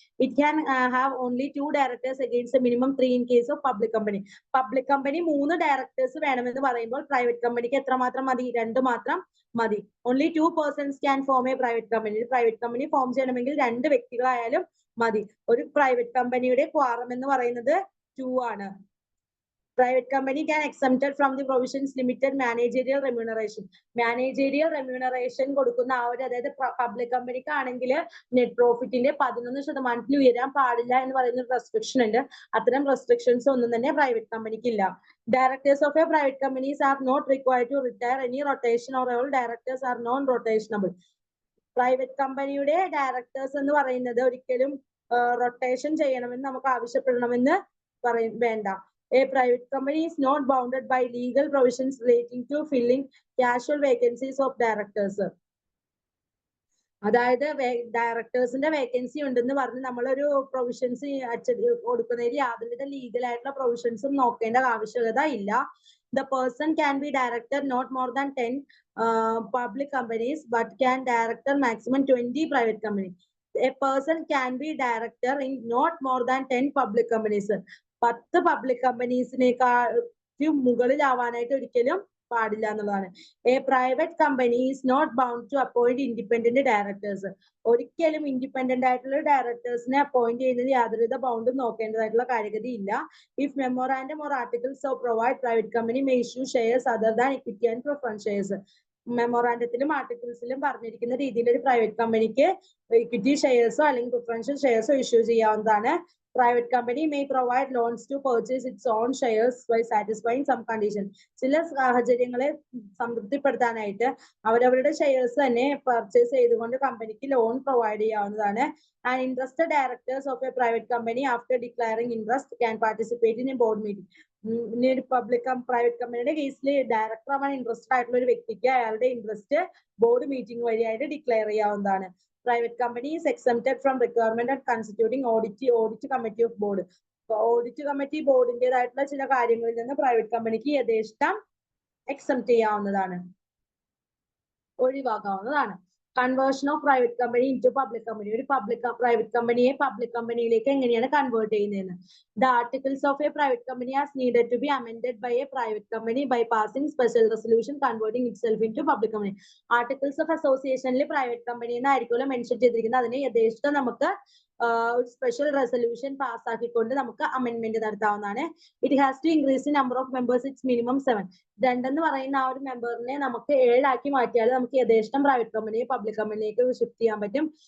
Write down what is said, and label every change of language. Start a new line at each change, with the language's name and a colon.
English: It can have only 2 directors against minimum 3 in case of public company.
Malayalam: Public company 3 directors വേണമെന്ന് പറയുമ്പോൾ private കമ്പനിക്ക് എത്ര മാത്രം മതി? 2 മാത്രം മതി.
English: Only 2 persons can form a private company.
Malayalam: Private company form ചെയ്യണമെങ്കിൽ 2 വ്യക്തികളായാലും മതി. ഒരു പ്രൈവറ്റ് കമ്പനിയുടെ ക്വാറം എന്ന് പറയുന്നത് 2 ആണ്.
English: Private company can exempted from the provisions limited managerial remuneration.
Malayalam: Managerial remuneration കൊടുക്കുന്ന ആ ഒരു, അതായത് പബ്ലിക് കമ്പനിക്ക് ആണെങ്കിൽ നെറ്റ് പ്രോഫിറ്റിന്റെ 11% ഉയരാൻ പാടില്ല എന്ന് പറയുന്ന റെസ്ട്രിക്ഷൻ ഉണ്ട്. അത്തരം റെസ്ട്രിക്ഷൻസ് ഒന്നും തന്നെ പ്രൈവറ്റ് കമ്പനിക്ക് ഇല്ല.
English: Directors of a private companies are not required to retire any rotation or all directors are non-rotationable.
Malayalam: Private കമ്പനിയുടെ ഡയറക്ടേഴ്സ് എന്ന് പറയുന്നത് ഒരിക്കലും റൊട്ടേഷൻ ചെയ്യണമെന്ന് നമുക്ക് ആവശ്യപ്പെടണമെന്ന് വേണ്ട.
English: A private company is not bounded by legal provisions relating to filling casual vacancies of directors.
Malayalam: അതായത് ഡയറക്ടേഴ്സിന്റെ vacancy ഉണ്ടെന്ന് പറഞ്ഞ് നമ്മളൊരു പ്രൊവിഷൻസ് കൊടുക്കുന്നതിൽ യാതൊരുവിധ ലീഗൽ ആയിട്ടുള്ള പ്രൊവിഷൻസും നോക്കേണ്ട ആവശ്യകത ഇല്ല.
English: The person can be director not more than 10 public companies but can director maximum 20 private companies. A person can be director in not more than 10 public companies.
Malayalam: 10 public കമ്പനീസിനേക്കാളും മുകളിലാവാനായിട്ട് ഒരിക്കലും പാടില്ല എന്നുള്ളതാണ്.
English: A private company is not bound to appoint independent directors.
Malayalam: ഒരിക്കലും independent ആയിട്ടുള്ള ഡയറക്ടേഴ്സിനെ appoint ചെയ്യുന്നതിൽ യാതൊരുവിധ ബൗണ്ടും നോക്കേണ്ടതായിട്ടുള്ള കാര്യഗതിയില്ല.
English: If memorandum or articles of provide private company may issue shares other than equity and preference shares.
Malayalam: മെമ്മോറാൻഡത്തിലും ആർട്ടിക്കിൾസിലും പറഞ്ഞിരിക്കുന്ന രീതിയിൽ ഒരു പ്രൈവറ്റ് കമ്പനിക്ക് ഇക്വിറ്റി ഷെയർസോ അല്ലെങ്കിൽ preferential ഷെയർസോ issue ചെയ്യാവുന്നതാണ്.
English: Private company may provide loans to purchase its own shares by satisfying some conditions.
Malayalam: ചില സാഹചര്യങ്ങളെ സംതൃപ്തിപ്പെടുത്താനായിട്ട് അവരവരുടെ shares തന്നെ പർച്ചേസ് ചെയ്തുകൊണ്ട് കമ്പനിക്ക് ലോൺ പ്രൊവൈഡ് ചെയ്യാവുന്നതാണ്.
English: And interested directors of a private company after declaring interest can participate in a board meeting.
Malayalam: ഒരു private കമ്പനിയുടെ കേസിൽ ഡയറക്ടർ ആവാൻ ഇൻട്രസ്റ്റഡ് ആയിട്ടുള്ള ഒരു വ്യക്തിക്ക് അയാളുടെ ഇൻട്രസ്റ്റ് ബോർഡ് മീറ്റിംഗ് വഴിയായിട്ട് ഡിക്ലെയർ ചെയ്യാവുന്നതാണ്.
English: Private company is exempted from requirement of constituting audit committee of board.
Malayalam: Audit committee ബോർഡിന്റേതായിട്ടുള്ള ചില കാര്യങ്ങളിൽ നിന്ന് പ്രൈവറ്റ് കമ്പനിക്ക് യഥേഷ്ടം എക്സംപ്റ്റ് ചെയ്യാവുന്നതാണ്, ഒഴിവാക്കാവുന്നതാണ്.
English: Conversion of private company into public company.
Malayalam: ഒരു പ്രൈവറ്റ് കമ്പനിയെ പബ്ലിക് കമ്പനിയിലേക്ക് എങ്ങനെയാണ് കൺവേർട്ട് ചെയ്യുന്നതെന്ന്.
English: The articles of a private company are needed to be amended by a private company by passing special resolution converting itself into public company.
Malayalam: Articles of associationൽ private company എന്നായിരിക്കുമല്ലോ mention ചെയ്തിരിക്കുന്നത്. അതിനെ യഥേഷ്ടം നമുക്ക് ഒരു special resolution പാസ്സാക്കിക്കൊണ്ട് നമുക്ക് amendment നടത്താവുന്നതാണ്.
English: It has to increase the number of members. It's minimum 7.
Malayalam: 2 എന്ന് പറയുന്ന ആ ഒരു മെമ്പറിനെ നമുക്ക് 7 ആക്കി മാറ്റിയാൽ നമുക്ക് യഥേഷ്ടം പ്രൈവറ്റ് കമ്പനിയെ പബ്ലിക് കമ്പനിയിലേക്ക് ഷിഫ്റ്റ് ചെയ്യാൻ പറ്റും.